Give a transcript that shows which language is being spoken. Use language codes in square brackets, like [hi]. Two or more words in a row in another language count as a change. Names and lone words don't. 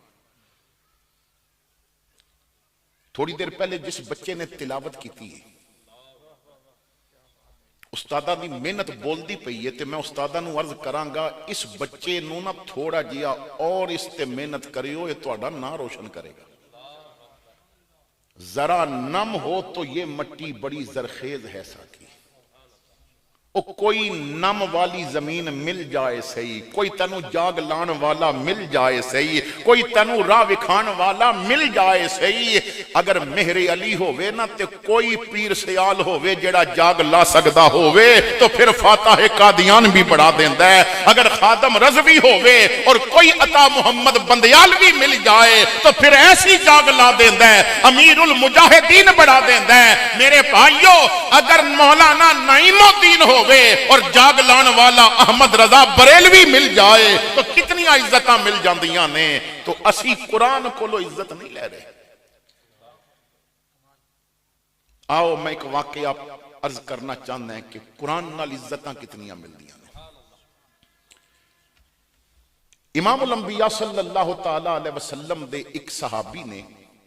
[pa] تھوڑی دیر پہلے جس بچے نے تلاوت کی تھی استادہ دی محنت بول دی پئی ہے تے میں استادہ نو عرض کرانگا اس بچے نو نہ تھوڑا جیا اور اس تے محنت کریو [ur] یہ توڑا نہ روشن کرے گا ذرا نم ہو تو یہ مٹی بڑی زرخیز ہے ساکی [pa] او کوئی نم والی زمین مل جائے صحیح کوئی تنو جاگ لان والا مل جائے صحیح کوئی تنو راہ وکھان والا مل جائے صحیح اگر مہر علی ہووے نا تے کوئی پیر سیال ہووے جڑا جاگ لا سکدا ہووے تو پھر فاتح قادیان بھی بڑھا دیندہ ہے اگر خادم رضوی ہووے اور کوئی عطا محمد بندیال بھی مل جائے تو پھر ایسی جاگ لا دیندہ ہے امیر المجاہدین بڑھا دیندہ ہے میرے بھائیو اگر مولانا نعیم الدین ہو اور جاگ لان والا احمد رضا بریلوی مل جائے تو کتنی عزتاں مل جاندیاں نے تو اسی قرآن کو لو عزت نہیں لے رہے [ur] آؤ میں ایک واقعہ عرض کرنا چاہتا ہے کہ [pa] قرآن نال عزتاں کتنیاں مل دیاں نے امام الانبیاء [ar] صلی اللہ تعالی علیہ وسلم [pa] دے ایک صحابی نے